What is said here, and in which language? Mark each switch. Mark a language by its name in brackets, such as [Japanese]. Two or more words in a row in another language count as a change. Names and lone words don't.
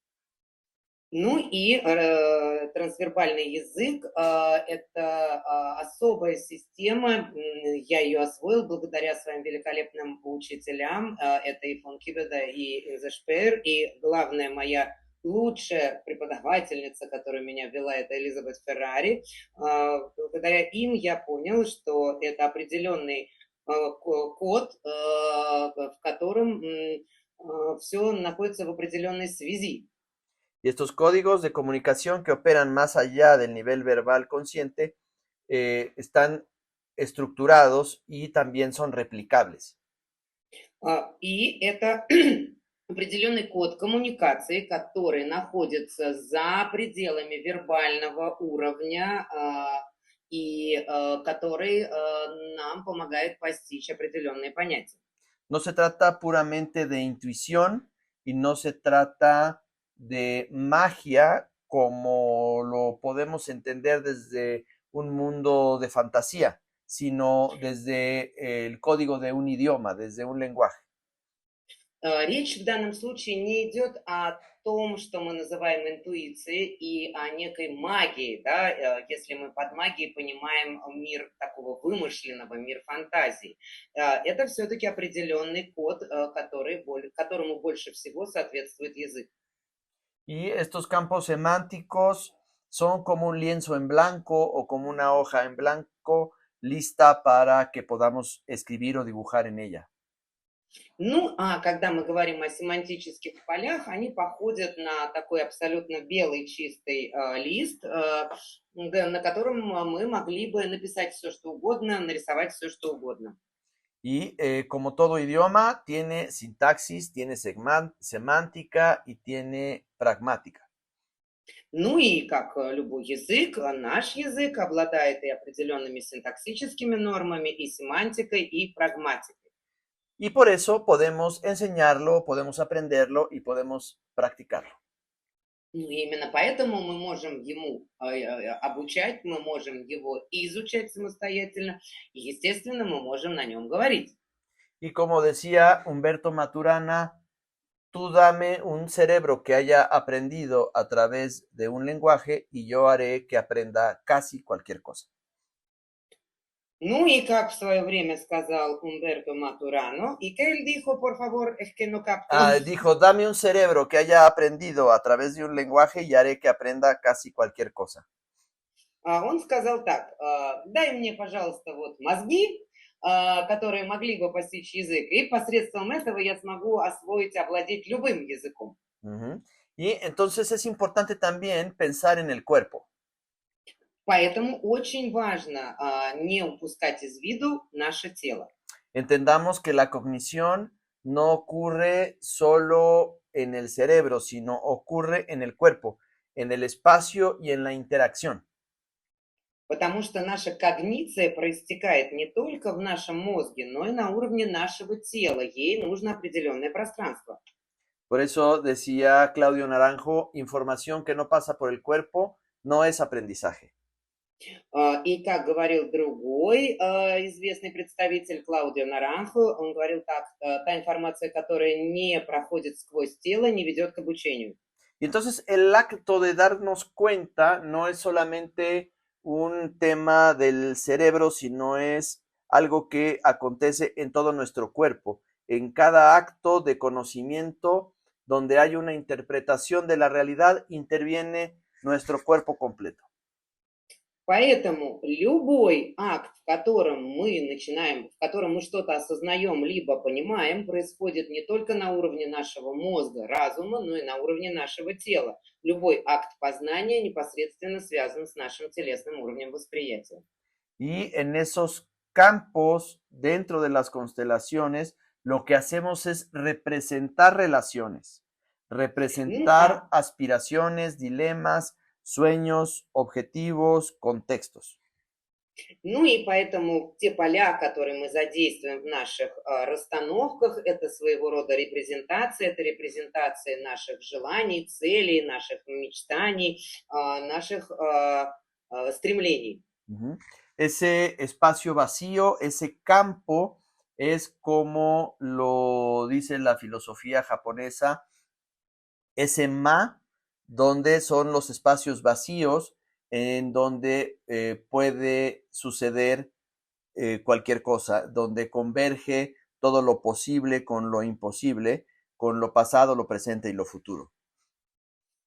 [Russian] Ну и трансвербальный язык– это особая система, я ее освоил благодаря своим великолепным учителям, это и фон Кибеда, и Инзе Шпеер, и главная моя лучшая преподавательница, которая меня вела, это Элизабет Феррари. Благодаря им я понял, что это определенный код, в котором все находится в определенной связи. [Spanish] Y estos códigos de comunicación que operan más allá del nivel verbal consciente están estructurados y también son replicables. [Russian] И это определенный код коммуникации, который находится за пределами вербального уровня и который нам помогает постичь определенные понятия. [Spanish] No se trata puramente de intuición y no se trata de magia como lo podemos entender desde un mundo de fantasía, sino desde el código de un idioma, desde un lenguaje. [Russian] Речь в данном случае не идет о том, что мы называем интуицией, и о некой магии, да, если мы под магией понимаем мир такого вымышленного, мир фантазии. Это все-таки определенный код, которому больше всего соответствует язык. [Spanish] Y estos campos semánticos son como un lienzo en blanco o como una hoja en blanco lista para que podamos escribir o dibujar en ella. [Russian] Ну, а когда мы говорим о семантических полях, они походят на такой абсолютно белый чистый лист, на котором мы могли бы написать все, что угодно, нарисовать все, что угодно. [Spanish] Y como todo idioma, tiene sintaxis, tiene semántica y tiene pragmática. [Russian] Ну и как любой язык, наш язык обладает и определенными синтаксическими нормами, и семантикой, и прагматикой. [Spanish] Y por eso podemos enseñarlo, podemos aprenderlo y podemos practicarlo. [Russian] Ну, и именно поэтому мы можем ему обучать, мы можем его изучать самостоятельно, и, естественно, мы можем на нем говорить. [Spanish] Y como decía Humberto Maturana, tú dame un cerebro que haya aprendido a través de un lenguaje y yo haré que aprenda casi cualquier cosa. [Russian] Ну и как в свое время сказал Умберто Матурано, [Spanish] y que él dijo, por favor, es que no capto. Dijo, dame un cerebro que haya aprendido a través de un lenguaje y haré que aprenda casi cualquier cosa. [Russian] Он сказал так, дай мне, пожалуйста, вот мозги, которые могли бы постичь язык, и посредством этого я смогу освоить, овладеть любым языком. [Spanish] Y entonces es importante también pensar en el cuerpo. [Russian] Поэтому очень важно не упускать из виду наше тело. [Spanish] Entendamos que la cognición no ocurre solo en el cerebro, sino ocurre en el cuerpo, en el espacio y en la interacción. [Russian] Потому что наша когниция проистекает не только в нашем мозге, но и на уровне нашего тела. Ей нужно определенное пространство. [Spanish] Por eso decía Claudio Naranjo, información que no pasa por el cuerpo no es aprendizaje. [Russian] И как говорил другой известный представитель Клаудио Наранхо, он говорил так, та информация, которая не проходит сквозь тело, не ведет к обучению. [Spanish] Y entonces el acto de darnos cuenta no es solamente un tema del cerebro, sino es algo que acontece en todo nuestro cuerpo, en cada acto de conocimiento donde hay una interpretación de la realidad, interviene nuestro cuerpo completo. [Russian] Поэтому любой акт, в котором мы начинаем, в котором мы что-то осознаем, либо понимаем, происходит не только на уровне нашего мозга, разума, но и на уровне нашего тела. Любой акт познания непосредственно связан с нашим телесным уровнем восприятия. [Spanish] Y en esos campos, dentro de las constelaciones, lo que hacemos es representar relaciones, representar aspiraciones, dilemas, sueños, objetivos, contextos. [Russian] Ну и поэтому те поля, которые мы задействуем в наших расстановках, это своего рода репрезентация, это репрезентация наших желаний, целей, наших мечтаний, наших стремлений. [Spanish] Ese espacio vacío, ese campo, es como lo dice la filosofía japonesa, ese ma, donde son los espacios vacíos en donde puede suceder cualquier cosa, donde converge todo lo posible con lo imposible, con lo pasado, lo presente y lo futuro.